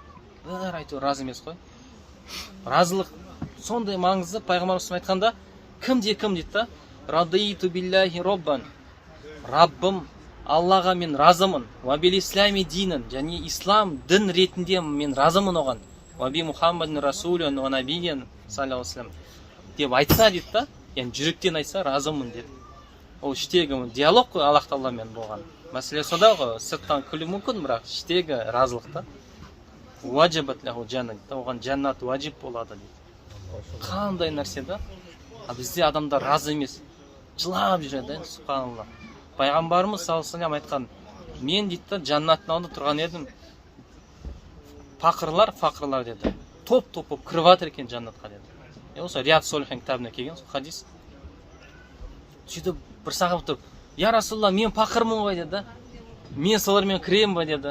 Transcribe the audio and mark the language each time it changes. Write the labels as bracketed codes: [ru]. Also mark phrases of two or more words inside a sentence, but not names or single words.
[kk] Әйтеуір разы емес қой. Разылық сондай маңызды. Пайғамбарымыз айтқанда, кімде кім дейді да, [ar] رضيت بالله ربا. [kk] Раббым Аллаға мен разымын. [ar] وبالإسلام دينا, [kk] және ислам дін ретінде мен разымын оған. [ar] وبمحمد رسولا ونبيا صلى الله عليه وسلم [kk] деп айтса дейді да, яғни жүректен айтса разымын деп. Ол іштегі диалог қой Аллах Тағаламен болған. Мәселе сода ғой, сырттан күлу мүмкін, бірақ іштегі разылықта. [ar] وجبت له الجنة, [kk] оған жаннат уаджиб болады дейді. Қандай нәрсе да? А бізде адамдар разы емес, жылап жүреді, субханалла. Пайғамбарымыз [ar] صلى الله عليه وسلم [kk] айтқан, мен дейді жаннаттың алдында тұрған едім, фақырлар деді, топ-топ болып кіріп жатыр екен жаннатқа деді. Осы Рият Солихин кітабына келген хадис. Сөйтіп бір сахаба тұрып, [ar] يا رسول الله, [kk] мен фақырмын ғой деді, мен солармен кіремін ба деді.